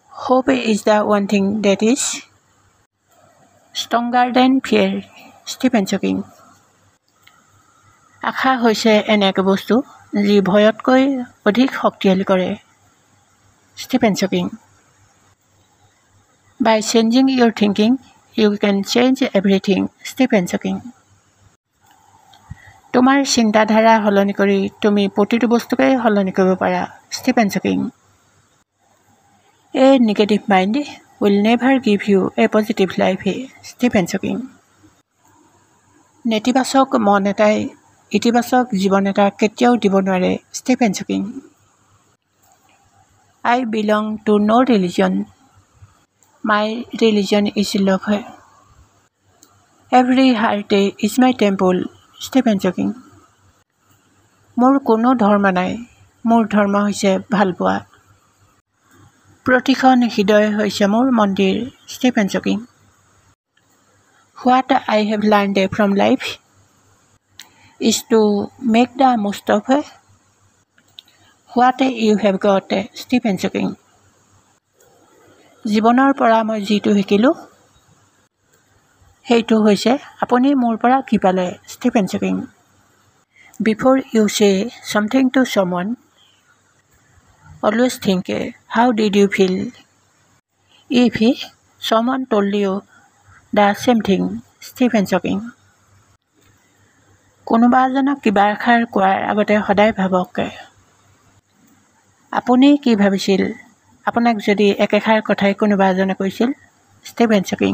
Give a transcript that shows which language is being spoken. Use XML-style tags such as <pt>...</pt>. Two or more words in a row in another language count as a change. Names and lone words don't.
<en>Hope is the one thing that is stronger than fear. Stephen Hawking.</en> <as>আশা হৈছে এনে এক বস্তু যি ভয়তকৈ অধিক শক্তিশালী কৰে।</as> <en>Stephen Hawking. By changing your thinking, you can change everything. Stephen Hawking.</en> <as>তোমাৰ চিন্তাধাৰা সলনি কৰি তুমি প্ৰতিটো বস্তুকে সলনি কৰিব পাৰা।</as> <en>Stephen Hawking. A negative mind will never give you a positive life. Stephen Hawking.</en> <as>নেতিবাচক মন এটাই ইতিবাচক জীৱন এটা কেতিয়াও দিব নোৱাৰে।</as> <en>Stephen Hawking. I belong to no religion. My religion is love. Every heart is my temple. Stephen Hawking.</en> <as>মোৰ কোনো ধৰ্ম নাই, মোৰ ধৰ্ম হৈছে ভালপোৱা। প্ৰতিখন হৃদয় হৈছে মোৰ মন্দিৰ।</as> <en>Stephen Hawking. What I have learned from life is to make the most of what you have got. Stephen Hawking.</en> <as>জীৱনৰ পৰা মই যিটো শিকিলোঁ সেইটো হৈছে আপুনি মোৰ পৰা কি পালে।</as> <en>Stephen Hawking. Before you say something to someone, always think, how did you feel if someone told you the same thing? Stephen Hawking.</en> <as>কোনোবা এজনক কিবা এষাৰ কোৱাৰ আগতে সদায় ভাবক আপুনি কি ভাবিছিল আপোনাক যদি একেষাৰ কথাই কোনোবা এজনে কৈছিল।</as> <en>Stephen Hawking.</en>